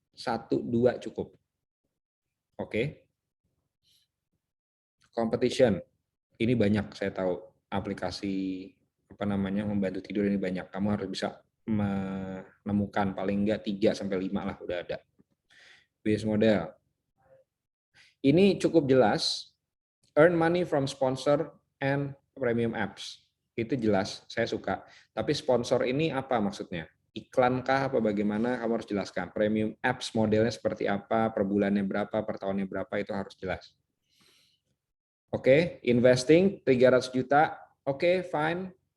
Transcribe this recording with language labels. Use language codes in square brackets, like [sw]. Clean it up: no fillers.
[id] 1, 2 cukup. Oke. Competition. Ini banyak, saya tahu. Aplikasi membantu tidur ini banyak. Kamu harus bisa menemukan paling nggak 3-5 lah udah ada. Business model. Ini cukup jelas. [en] Earn money from sponsor and premium apps. [id] Itu jelas, saya suka. Tapi sponsor ini apa maksudnya? Iklankah apa bagaimana? Kamu harus jelaskan. Premium apps modelnya seperti apa, per bulannya berapa, per tahunnya berapa, itu harus jelas. Oke, investing 300 juta. Oke, fine.